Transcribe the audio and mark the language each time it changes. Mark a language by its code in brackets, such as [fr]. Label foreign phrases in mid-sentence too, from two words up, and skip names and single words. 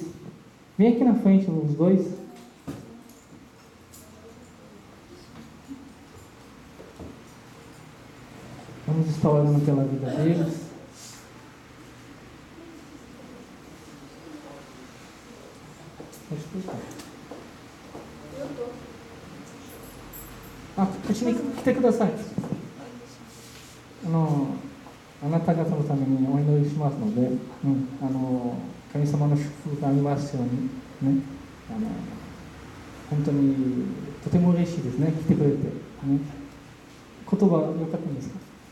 [pt] Vem aqui na frente, os dois. Vamos estar orando pela vida deles. Pode explicar. [ja] うちに来てください。あなた方のためにお祈りしますので、神様の祝福がありますように、ね、本当にとても嬉しいですね、来てくれて、ね、言葉よかったんですか？